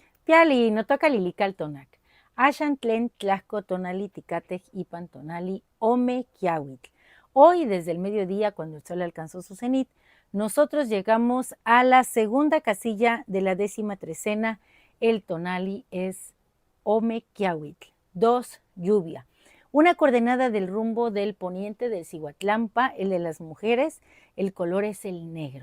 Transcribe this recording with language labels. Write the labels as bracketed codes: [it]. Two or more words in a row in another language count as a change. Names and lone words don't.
[nah] Piali no toca lilical tonac. Ashan tlen tlasco tonali ticatej ipan tonali ome kiawitl. [es] Hoy, desde el mediodía, cuando el sol alcanzó su cenit, nosotros llegamos a la segunda casilla de la 13ª. El tonali es [nah] ome kiawitl, [es] 2, lluvia. Una coordenada del rumbo del poniente del Cihuatlampa, el de las mujeres, el color es el negro.